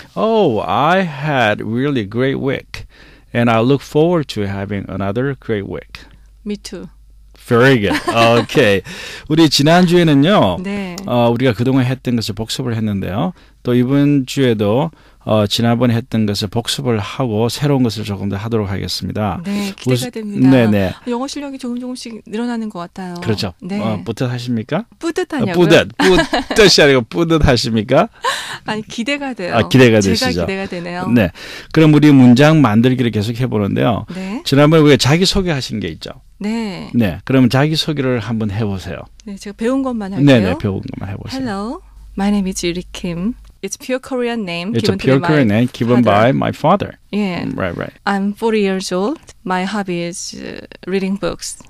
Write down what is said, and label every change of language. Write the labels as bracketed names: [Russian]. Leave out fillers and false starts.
[English] Oh, I had really great week. And I look forward to having another great week. Me too. Very good. Okay. [Korean] 우리 지난주에는요. 네. 우리가 그동안 했던 것을 복습을 했는데요. 또 이번 주에도 지난번에 했던 것을 복습을 하고 새로운 것을 조금 더 하도록 하겠습니다. 네, 기대가 됩니다. 네네. 영어 실력이 조금씩 늘어나는 것 같아요. 그렇죠. 네. 뿌듯하십니까? 뿌듯하냐고요? 뿌듯이 아니고 뿌듯하십니까? 아니, 기대가 돼요. 기대가 되시죠. 제가 기대가 되네요. 네. 그럼 우리 문장 만들기를 계속 해보는데요. 네. 지난번에 우리가 자기소개하신 게 있죠. 네. 네. 그러면 자기소개를 한번 해보세요. 네, 제가 배운 것만 할게요. 네네, 배운 것만 해보세요. [English] Hello, my name is Yuri Kim. It's pure Korean name. It's a pure Korean name given by my father. Yeah. Right. I'm 40 years old. My hobby is reading books.